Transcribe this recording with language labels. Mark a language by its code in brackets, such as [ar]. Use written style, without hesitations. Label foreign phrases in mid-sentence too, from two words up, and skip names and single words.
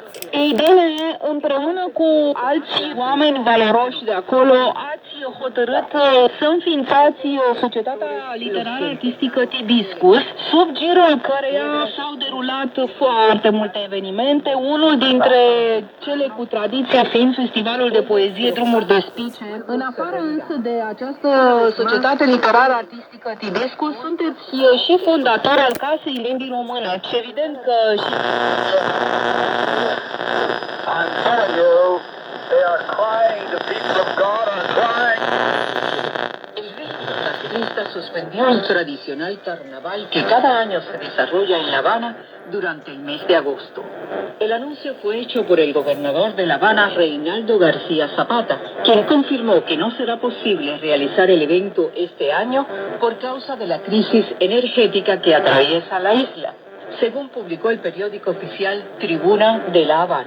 [ro] Ei bine, împreună cu alți oameni valoroși de acolo, ați hotărât să înființați Societatea Literară Artistică Tibiscus, sub girul căreia s-au derulat foarte multe evenimente, unul dintre cele cu tradiția fiind Festivalul de Poezie Drumuri de Spice. În afară însă de această Societate Literară Artistică Tibiscus, sunteți și fondator al Casei Limbii Române. Și evident că și... [en] I'm telling you, they are crying, the people of God are crying. [es] Esta suspendió el tradicional carnaval que cada año se desarrolla en La Habana durante el mes de agosto. El anuncio fue hecho por el gobernador de La Habana, Reinaldo García Zapata, quien confirmó que no será posible realizar el evento este año por causa de la crisis energética que atraviesa la isla, según publicó el periódico oficial Tribuna de La Habana.